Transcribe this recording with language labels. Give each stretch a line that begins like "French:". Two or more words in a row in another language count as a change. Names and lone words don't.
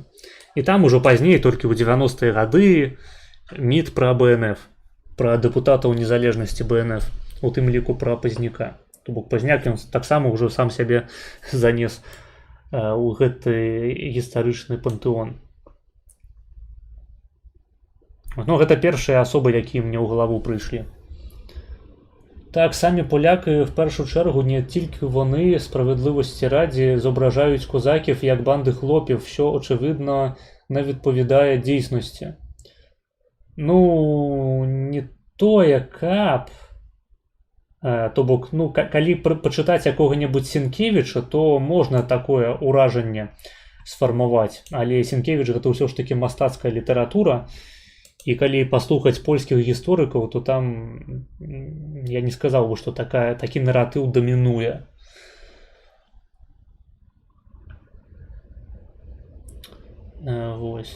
Belarusian: І там ужо пазней, толькі ў 90-е гады, міт пра БНФ, пра дэпутатаў незалежнасці БНФ, у тым ліку пра Пазняка. То бок Пазняк ён таксама ўжо сам сябе занес у гэты гістарычны пантэон. Ну, гэта першыя асобы, якія мне ў галаву прыйшлі.
Ukrainian: Так, самі поляки в першу чергу не тільки вони, справедливості раді, зображають козаків як банди хлопів, що, очевидно, не відповідає дійсності. Ну, не то яка б.
Belarusian: То бок, ну, калі
Ukrainian: почитати якого-небудь
Belarusian: Сінкевича, то можна такое ураження сфармувати. Але Сінкевич гэта ўсё ж таки мастацкая літаратура. І калі паслухаць польскіх гісторыкаў, то там я не сказаў бы, што такі наратыў дамінуе. Вось.